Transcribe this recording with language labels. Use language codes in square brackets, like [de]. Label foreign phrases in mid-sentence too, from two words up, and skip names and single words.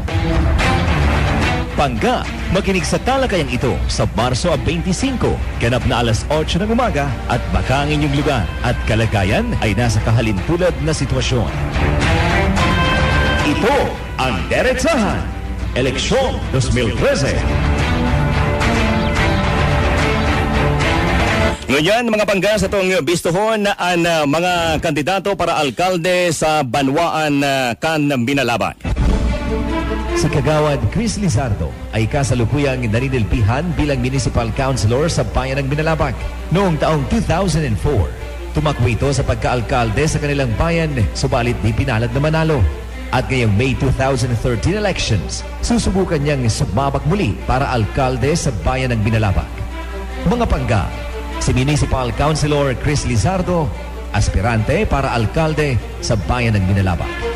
[tl] Pangga, makinig sa talakayang ito sa Marso 25, ganap na alas 8 ng umaga at baka ang inyong lugar at kalagayan ay nasa kahalintulad na sitwasyon. Ito ang Deretsahan, Eleksyon 2013. [bik] Ngayon mga pangga sa itong bistuhon ang mga kandidato para alkalde sa Banwaan kan Binalabak. [tl] Si Kagawad Chris Lizardo ay kasalukuyang naninilpihan bilang [en] Municipal Councilor [tl] sa Bayan ng Binalabak. Noong taong 2004, tumakbo ito sa pagkaalkalde sa kanilang bayan, subalit di pinalad na manalo. At ngayong May 2013 elections, susubukan niyang sumabak muli para alkalde sa Bayan ng Binalabak. Mga pangga, si [en] Municipal Councilor [tl] Chris Lizardo, aspirante para alkalde sa Bayan ng Binalabak.